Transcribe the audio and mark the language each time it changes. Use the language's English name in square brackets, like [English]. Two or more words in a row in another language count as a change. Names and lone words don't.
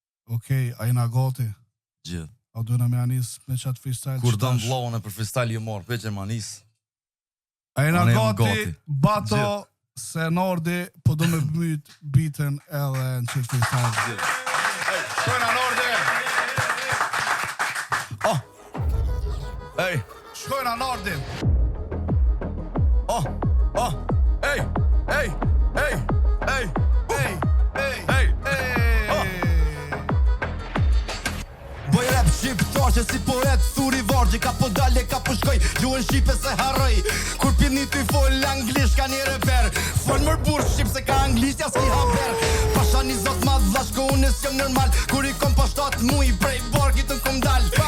[Albanian] Okej, a jena gati? Gjithë. A duhet na me anis me qatë freestyle Kur që dëm tash? vllahun e për freestyle ju marr, pe Gjermanis. A jena Unë jam gati, gati. Bato, Gjithë. se Nordi, po do me myt bitën edhe në qëtë freestyle. Gjithë. Shkojna, Nordi! Oh! Ej. Shkojna Nardi. Oh, oh, ej, ej, ej, ej, Ej, ej, ej, ej. oh. Boj rap shqiptar që si poet thuri vargji, ka po dale, ka po shkoj, gjuhën shqipe se harroj. Kur pini ty fol anglisht ka një reper. Fol mër burr shqip se ka anglisht ja s'ki haber. Pasha një zot madh vllazhko, unë s'jam normal. Kur i kom pa shtat muj prej barkit unë kom dal.